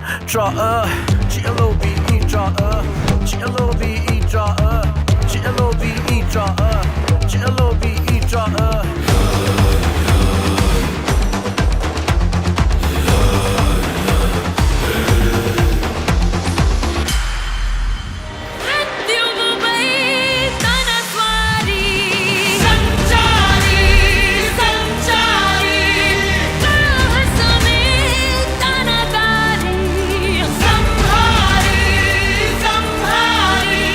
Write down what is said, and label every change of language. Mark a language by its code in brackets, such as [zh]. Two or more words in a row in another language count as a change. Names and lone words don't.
[en] draw G-L-O-V-E draw G-L-O-V-E draw G-L-O-V-E draw G-L-O-V-E draw [te] మృత్యువుపై తన స్వారీ సంచారి సంచారి సాహసమే తన దారి సంహారి సంహారి.